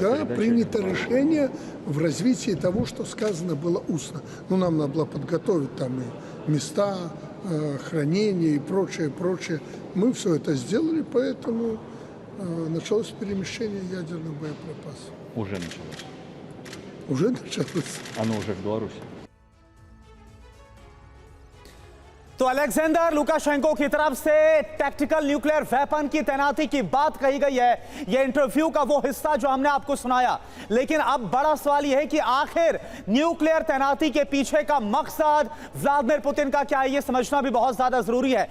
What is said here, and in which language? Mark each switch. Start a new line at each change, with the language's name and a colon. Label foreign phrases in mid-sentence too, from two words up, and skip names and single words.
Russian: Да, принято решение в развитии того, что сказано было устно. Но нам надо было подготовить там и места хранения и прочее, прочее. Мы все это сделали, поэтому началось перемещение ядерных боеприпасов. Уже началось? Уже началось. Оно уже в Беларуси?
Hindi: तो अलेक्जेंडर लुकाशेंको की तरफ से
English: tactical nuclear weapon
Hindi: की तैनाती की बात कही गई है। यह इंटरव्यू का वो हिस्सा जो हमने आपको सुनाया। लेकिन अब बड़ा सवाल यह है कि आखिर न्यूक्लियर तैनाती के पीछे का मकसद व्लादिमीर पुतिन का क्या है, यह समझना भी बहुत ज्यादा जरूरी है।